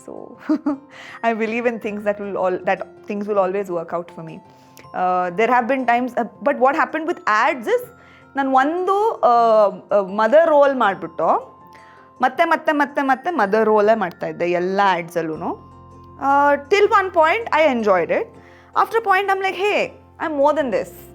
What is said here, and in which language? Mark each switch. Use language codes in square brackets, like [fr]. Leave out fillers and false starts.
[en] So I believe in things that things will always work out for me. There have been times, but what happened with ads is [kn] ನಾನು ಒಂದು mother roll ಮಾಡಿಬಿಟ್ಟು ಮತ್ತೆ ಮತ್ತೆ ಮತ್ತೆ ಮತ್ತೆ mother ರೋಲೇ ಮಾಡ್ತಾಯಿದ್ದೆ ಎಲ್ಲ ಆ್ಯಡ್ಸಲ್ಲೂ. [en] Till one point I enjoyed it. After a point I'm like, hey, I'm more than this.